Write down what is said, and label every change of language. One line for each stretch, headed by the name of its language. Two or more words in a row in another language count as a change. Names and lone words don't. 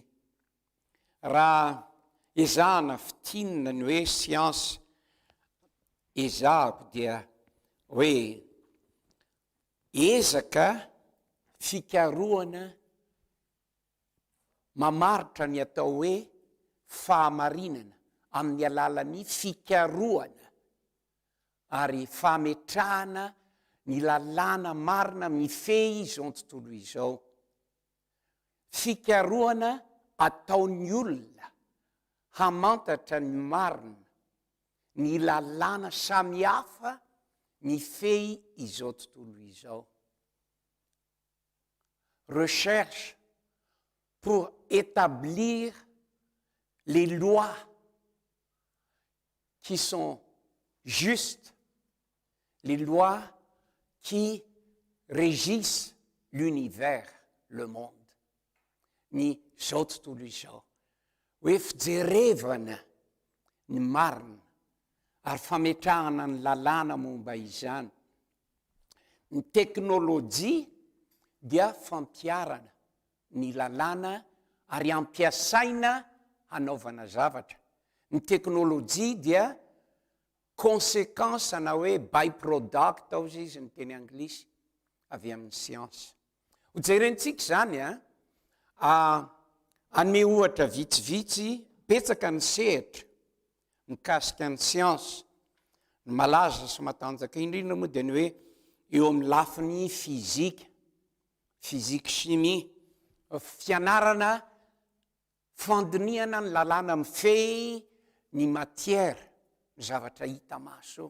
Malagasy: Raha ezahana fitinina ny hoe siansa, ezahako dia hoe ezaka fikaroana mamaritra ny atao hoe fahamarinana amin'ny alalan'ny fikaroana ary fametrahana ny lalàna marina mifehy izao tontolo izao. Fikaroana ataon'ny olona hamantatra ny marina, ny lalàna samihafa mifehy izao tontolo izao.
French: Recherche pour établir les lois qui sont justes, les lois qui régissent l'univers, le monde.
Malagasy: Ny zao tontolo izao. Hoe fijerevana ny marina ary fametrahana ny lalàna momba izany. Ny teknolojia dia fampiarana ny lalàna ary ampiasaina hanaovana zavatra. Ny teknolojia dia conséquence na hoe by-product hozy izy ny teny anglisy avy amin'ny siansa. Ho jerentsika zany anome ohatra vitsivitsy, petsaka ny sehatra mikasika ny siansa. Ny malaza sy matanjaka indrindra moa dia ny hoe eo amin'ny lafiny fizika,
French: physique chimie,
Malagasy: fianarana fandiniana ny lalàna mifehy ny matière, ny zavatra hita maso.